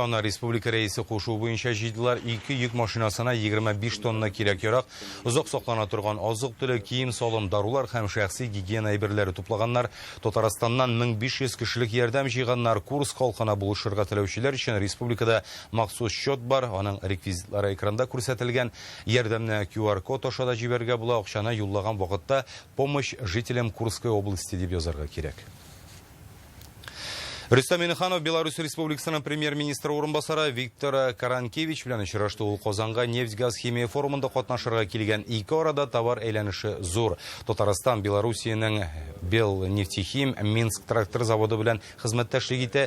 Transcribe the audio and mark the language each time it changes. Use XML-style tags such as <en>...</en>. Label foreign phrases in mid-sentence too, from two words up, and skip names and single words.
<tt>Аны республика рәисе кушу буенча җыйдылар. 2 йөк машинасына 25 тонна кирәк-ярак, озак саклана торган азык-төлек, кием, салым, дарулар һәм шәхси гигиена әйберләре туплаганнар. Татарстаннан 1500 кешелек ярдәм җыйганнар. Курск халкына булышырга теләүчеләр өчен республикада махсус счет бар. Аның реквизитлары экранда күрсәтелгән. Ярдәмне QR-код аша да җибәргә була. Акчаны юллаган вакытта</tt> <ru>помощь жителям Курской области</ru> <tt>дип язарга кирәк. Рөстәм Миңнеханов Беларусь Республикасының премьер-министры урынбасары Виктор Каранкевич белән очрашты. Ул Казанга нефть-газ-химия форумында катнашырга килгән. Ике арада товар әйләнеше зур. Татарстан Белоруссиянең Белнефтехим Минск трактор заводы белән хезмәттәшлек итә.</tt>